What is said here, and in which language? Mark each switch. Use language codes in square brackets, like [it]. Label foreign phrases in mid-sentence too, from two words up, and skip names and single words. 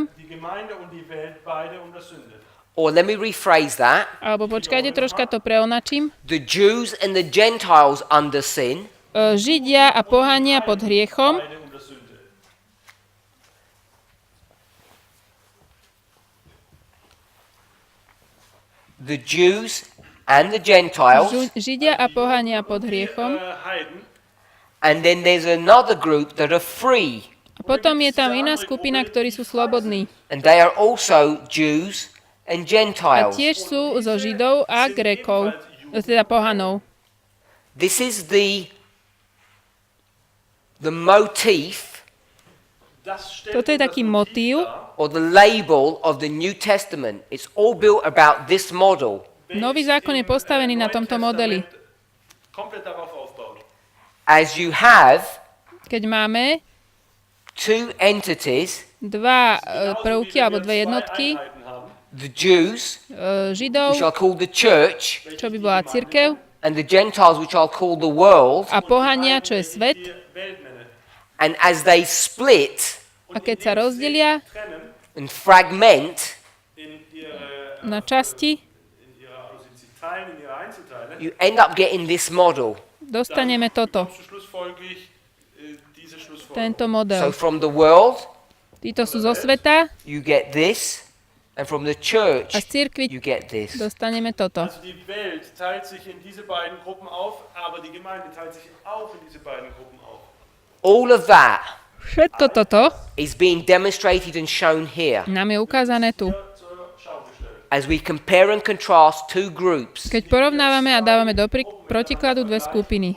[de] die Gemeinde und die Welt beide unter Sünde. [en] or let me rephrase that, [sk] alebo počkajte, troška to preonačím. [en] the Jews and the Gentiles under sin, [sk] Židia a pohania pod hriechom, [de] Beide unter Sünde. [en] the Jews and the Gentiles, [sk] Židia a pohania pod hriechom. [de] Heiden, [en] and then there's another group that are free, [sk] A potom je tam iná skupina, ktorí sú slobodní. [en] and they are also Jews and [sk] A [en] Gentiles. [sk] tiež sú zo Židov a Grékov, teda pohanov. [en] This is the motif [de] das stellt [sk] Toto je taký motív. [en] or the label of the New Testament. It's all built about this model. [sk] Nový zákon je postavený na tomto modeli. [de] komplett darauf aufbaut. [en] As you have [sk] Keď máme [en] two entities, [sk] dva prvky alebo dve jednotky, [de] Einheiten haben, [en] the Jews, [sk] Židov, [en] which are called the church, [sk] čo by bola cirkev, [en] and the Gentiles, which are called the world, [sk] a pohania, čo je svet. [de] die Welt nenne. [en] and as they split [sk] A keď sa rozdelia [de] Trennen [en] and fragment, [de] in ihre, [sk] na časti, [de] also sie teilen in ihre Einzelteile, [en] you end up getting this model. [sk] dostaneme toto, [de] kommst du schlussfolgerlich diese Schlussfolgerung. [sk] tento [en] So [sk] model. [en] from the world, [sk] Títo sú zo sveta [en] you get this, and from the church, [sk] a z cirkvi [en] you get this. [sk] dostaneme toto. [de] Also die Welt teilt sich in diese beiden Gruppen auf, aber die Gemeinde teilt sich auch in diese beiden Gruppen auf. [en] All of that [sk] Všetko toto [en] is being demonstrated and shown here [sk] nám je ukázané tu. [de] Zur Schau gestellt. [en] as we compare and contrast two groups. [sk] Keď porovnávame a dávame do protikladu dve skupiny.